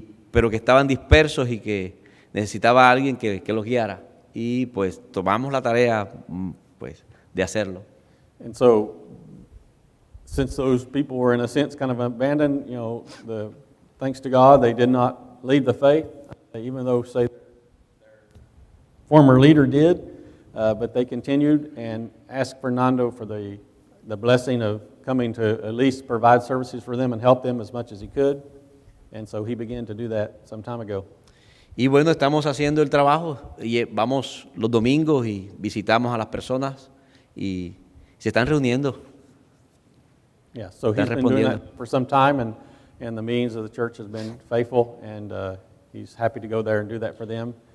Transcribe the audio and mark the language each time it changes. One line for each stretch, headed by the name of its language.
Spanish: Pero que estaban dispersos y que necesitaba a alguien que los guiara. Y pues tomamos la tarea pues, de hacerlo.
English: And so, since those people were in a sense kind of abandoned, thanks to God, they did not leave the faith, even though, say, former leader did, but they continued and asked Fernando for the blessing of coming to at least provide services for them and help them as much as he could. And so he began to do that some time ago.
Spanish: Y bueno, estamos haciendo el trabajo y vamos los domingos y visitamos a las personas y se están reuniendo.
English: Yeah, so he's been doing that for some time and the means of the church has been faithful and he's happy to go there and do that for them.